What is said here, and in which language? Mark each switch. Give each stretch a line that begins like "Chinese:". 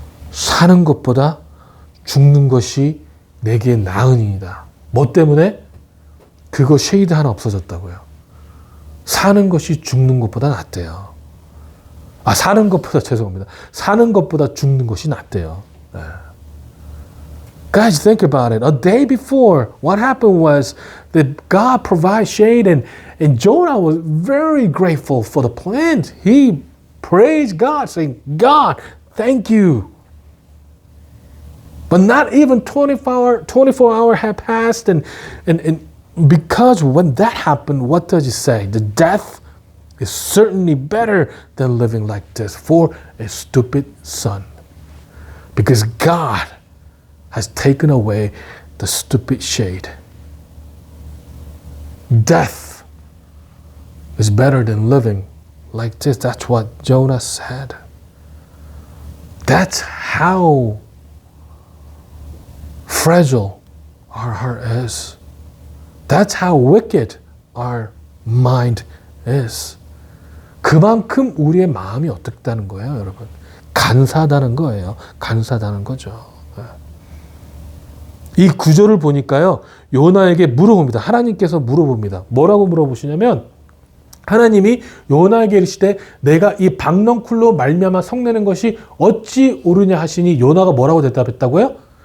Korean: 사는 것보다 죽는 것이 내게 나으니이다. 뭐 때문에? 그거 쉐이드 하나 없어졌다고요. 사는 것이 죽는 것보다 낫대요. 사는 것보다 죄송합니다. 사는 것보다 죽는 것이 낫대요. 네.
English: Guys, think about it. A day before, what happened was that God provided shade, and Jonah was very grateful for the plant. He praised God, saying, God, thank you. But not even 24 hours had passed, and because when that happened, what does it say? The death is certainly better than living like this for a stupid son. Because God has taken away the stupid shade. Death is better than living like this. That's what Jonah said. That's how fragile our heart is. That's how wicked our mind is.
Korean: 그만큼 우리의 마음이 어떻다는 거예요, 여러분? 간사하다는 거예요. 간사하다는 거죠. 이 구절을 보니까요, 요나에게 물어봅니다. 하나님께서 물어봅니다. 뭐라고 물어보시냐면, 하나님이 요나에게 이르시되 내가 이 박넝쿨로 말미암아 성내는 것이 어찌 옳으냐 하시니 요나가 뭐라고 대답했다고요?